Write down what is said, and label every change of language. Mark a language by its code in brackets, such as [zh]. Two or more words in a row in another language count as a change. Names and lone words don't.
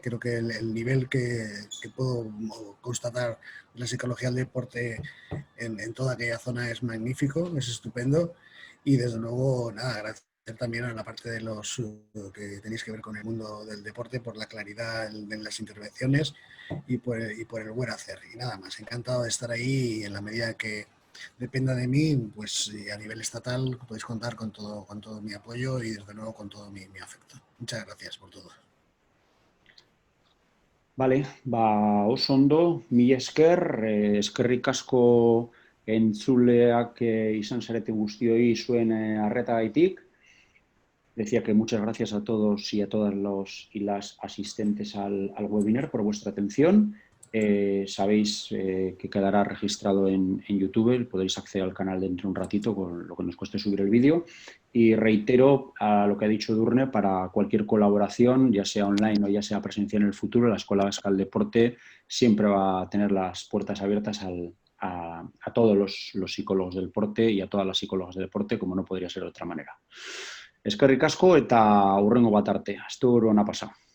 [es] Creo que el nivel que puedo constatar de la psicología del deporte en toda aquella zona es magnífico, es estupendo y desde luego, nada, agradecer también a la parte de los que tenéis que ver con el mundo del deporte por la claridad de las intervenciones y por el buen hacer. Y nada más, encantado de estar ahí y en la medida que dependa de mí, pues a nivel estatal podéis contar con todo mi apoyo y desde luego con todo mi afecto. Muchas gracias por todo. Vale, [eu] oso ondo, mila esker, eskerrik asko entzuleak izan zarete guztioi zuen arretagaitik. [es] Decía que muchas gracias a todos y a todas los y las asistentes al webinar por vuestra atención. Sabéis que quedará registrado en YouTube, podéis acceder al canal dentro de un ratito con lo que nos cueste subir el vídeo. Y reitero a lo que ha dicho Edurne, para cualquier colaboración, ya sea online o ya sea presencial en el futuro, la Escuela Vasca del Deporte siempre va a tener las puertas abiertas a todos los psicólogos del deporte y a todas las psicólogas del deporte, como no podría ser de otra manera. [eu] Eskerrik asko eta hurrengo bat arte. Asteburu ona pasa.